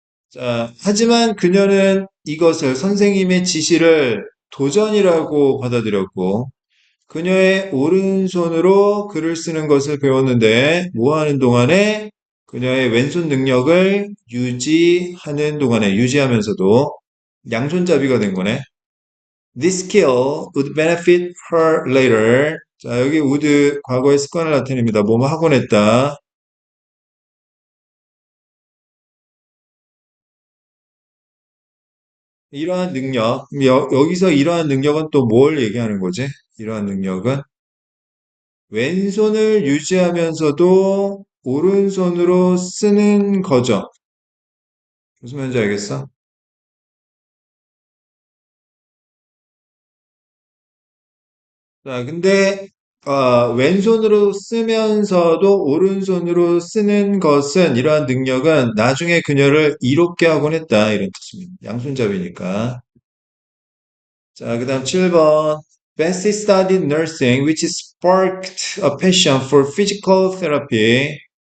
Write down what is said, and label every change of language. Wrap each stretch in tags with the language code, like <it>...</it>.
<ko>자, 하지만 그녀는 이것을 선생님의 지시를 도전이라고 받아들였고, 그녀의 오른손으로 글을 쓰는 것을 배웠는데, 뭐 하는 동안에 그녀의 왼손 능력을 유지하는 동안에, 유지하면서도 양손잡이가 된 거네.</ko> <en>This skill would benefit her later.</en> <ko>자, 여기 would 과거의 습관을 나타냅니다. 뭐뭐 하곤 했다. 이러한 능력, 여기서 이러한 능력은 또 뭘 얘기하는 거지? 이러한 능력은 왼손을 유지하면서도 오른손으로 쓰는 거죠. 무슨 말인지 알겠어? 자, 근데 왼손으로 쓰면서도 오른손으로 쓰는 것은 이러한 능력은 나중에 그녀를 이롭게 하곤 했다 이런 뜻입니다. 양손잡이니까. 자, 그다음 7번.</ko> <en>Bessie studied nursing, which sparked a passion for physical therapy.</en>